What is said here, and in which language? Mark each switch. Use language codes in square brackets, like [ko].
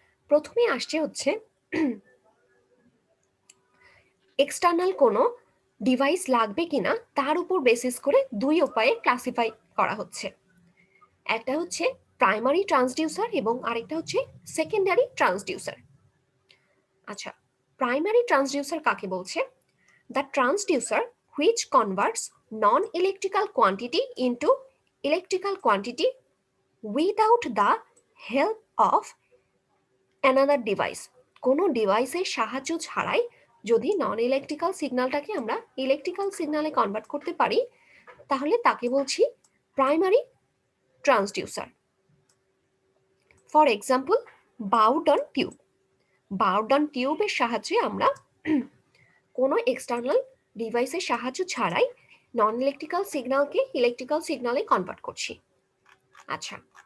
[bn] প্রথমে আসছে হচ্ছে এক্সটার্নাল কোনো ডিভাইস লাগবে কিনা তার উপর বেসিস করে দুই উপায়ে ক্লাসিফাই করা হচ্ছে। একটা হচ্ছে প্রাইমারি ট্রান্সডিউসার এবং আরেকটা হচ্ছে সেকেন্ডারি ট্রান্সডিউসার। আচ্ছা, প্রাইমারি ট্রান্সডিউসার কাকে বলছে? [en] The transducer which converts non-electrical quantity into electrical quantity without the help of another device. [bn] কোনো ডিভাইসের সাহায্য ছাড়াই যদি নন ইলেকট্রিক্যাল সিগন্যালটাকে আমরা ইলেকট্রিক্যাল সিগন্যালে কনভার্ট করতে পারি, তাহলে তাকে বলছি primary transducer. For example, বাউডন tube. বাউডন টিউবের সাহায্যে আমরা কোনো এক্সটার্নাল ডিভাইসের সাহায্য ছাড়াই নন ইলেকট্রিক্যাল সিগন্যালকে ইলেকট্রিক্যাল সিগন্যালে কনভার্ট করছি। আচ্ছা,